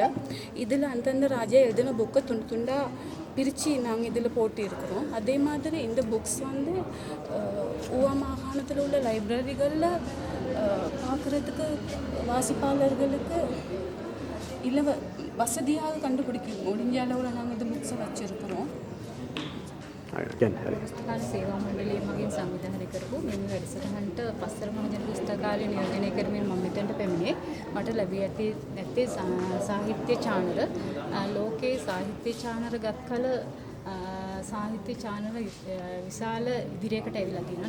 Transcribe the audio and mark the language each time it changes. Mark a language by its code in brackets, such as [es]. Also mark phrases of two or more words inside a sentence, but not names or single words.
[ta] இதில் அந்தந்த ராஜா எழுதின புக்கை துண்டு துண்டாக பிரித்து நாங்கள் இதில் போட்டிருக்கிறோம். அதே மாதிரி இந்த புக்ஸ் வந்து ஊவா மாகாணத்தில் உள்ள லைப்ரரிகளில் பார்க்குறதுக்கு வாசிப்பாளர்களுக்கு வசதியாக கண்டுபிடிக்க முடிஞ்ச அளவில் நாங்கள் இந்த புக்ஸை வச்சுருக்கிறோம். [si] පුස්තකාල සේවා මණ්ඩලය මගින් සංවිධානය කරපු මෙම වැඩසටහනට පස්තර මහජන පුස්තකාලය නියෝජනය කරමින් මම මෙතනට පැමිණේ. මට ලැබී ඇත්තේ සාහිත්‍ය චානර. ලෝකයේ සාහිත්‍ය චානර ගත් කල සාහිත්‍ය චානර විශාල ඉදිරියකට ඇවිල්ලා තියෙනවා.